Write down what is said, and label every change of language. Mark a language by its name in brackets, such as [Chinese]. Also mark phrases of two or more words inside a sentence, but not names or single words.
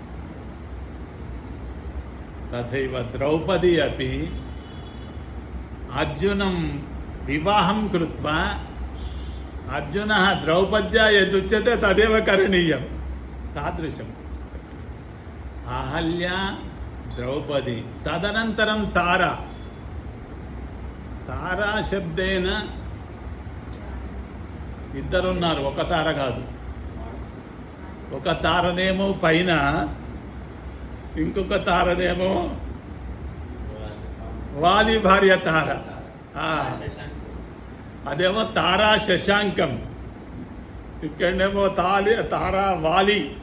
[Sanskrit] तथैव द्रौपदी अपि अर्जुनं विवाहं कृत्वा अर्जुनः द्रौपद्या यदुच्यते तदेव करणीयं, तादृशम्। अहल्या द्रौपदी, तदनन्तरं तारा। [Telugu] तारा శబ్దేన ఇద్దరున్నారు, ఒక తార కాదు. ఒక తారనేమో పైన, ఇంకొక తారనేమో వాలి భార్య తార. అదేమో తారా శశాంకం, ఇక్కడనేమో తారా వాలి.